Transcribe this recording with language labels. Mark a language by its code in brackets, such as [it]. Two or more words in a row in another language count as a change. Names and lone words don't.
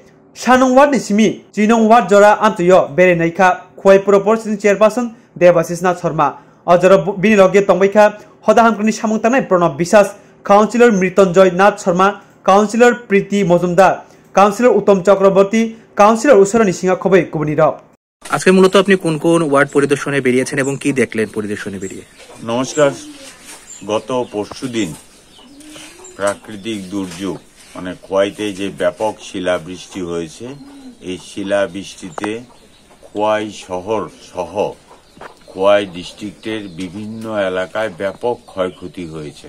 [trp] Shanong Wat ni simi, Jinong Wat Jora Amtuyo, Berai Naikha, Khoi Puro Porishotni Chairperson, Dewasis Nat Sharma, Ojoro Biniloge Tongbaika, Hodahamkani Samungtanai Pronob Bisas, Councillor Mritonjoy Nat Sharma, Councillor Priti Mozumdar, Councillor Uttom Chakraborty, Councillor Usarani Singha Khobai Kubuniro. [bn] আজকে মূলত আপনি কোন কোন ওয়ার্ড পরিদর্শনে বেরিয়েছেন এবং কি দেখলেন পরিদর্শনে বেরিয়ে? নমস্কার। গত পরশুদিন প্রাকৃতিক দুর্যোগ মানে খোয়াইতে যে ব্যাপক শিলাবৃষ্টি হয়েছে, এই শিলাবৃষ্টিতে খোয়াই শহর সহ খোয়াই ডিস্ট্রিক্টের বিভিন্ন এলাকায় ব্যাপক ক্ষয়ক্ষতি হয়েছে।